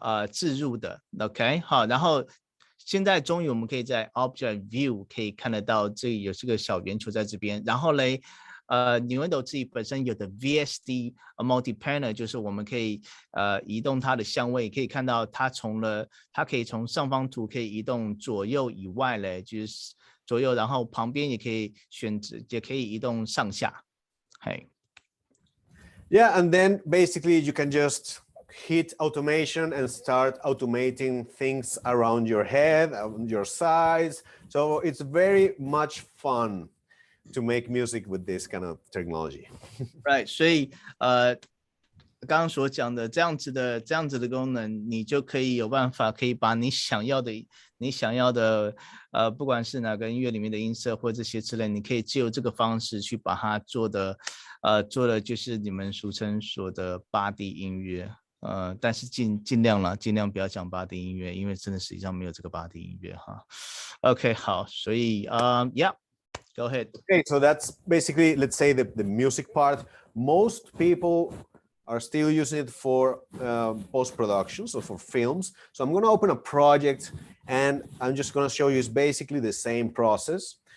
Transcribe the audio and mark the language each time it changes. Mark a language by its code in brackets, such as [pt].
[zh] 置入的 ，OK， 好，然后现在终于我们可以在 Object View 可以看得到这里有这个小圆球在这边，然后嘞，Nuendo 自己本身有的 VSD Multi Panel 就是我们可以移动它的相位，可以看到它可以从上方图可以移动左右以外嘞，就是左右，然后旁边也可以选择，也可以移动上下，嘿。 [en] Yeah, and then basically you can just hit automation and start automating things around your head, on your sides. So it's very much fun to make music with this kind of technology. [zh] Right， 所以刚刚所讲的这样子的功能，你就可以有办法可以把你想要的不管是哪个音乐里面的音色或这些之类，你可以借由这个方式去把它做的就是你们俗称说的8D 音乐。但是尽量不要讲8D 音乐，因为真的实际上没有这个8D 音乐哈。 [en] OK， [zh] 好，所以 [en] yeah， go ahead. Okay, so that's basically, let's say the music part. Most people are still using it for post-production, so for films. So I'm going to open a project and I'm just going to show you it's basically the same process.